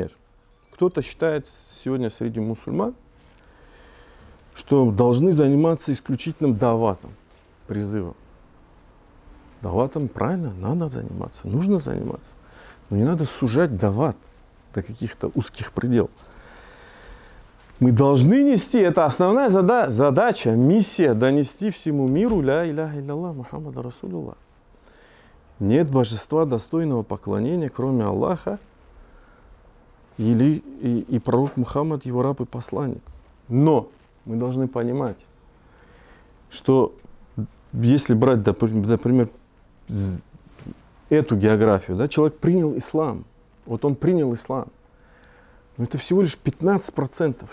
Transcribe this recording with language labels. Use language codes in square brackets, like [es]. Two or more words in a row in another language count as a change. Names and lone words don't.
[ru] Например, кто-то считает сегодня среди мусульман, что должны заниматься исключительным даватом, призывом. Даватом правильно, надо заниматься, нужно заниматься. Но не надо сужать дават до каких-то узких пределов. Мы должны нести, это основная задача, миссия, донести всему миру [ar] لا إله إلا الله محمدا رسول الله. [ru] Нет божества достойного поклонения, кроме Аллаха и пророк Мухаммад, его раб и посланник. Но мы должны понимать, что если брать, например, эту географию, да, человек принял ислам, вот он принял ислам, но это всего лишь 15%.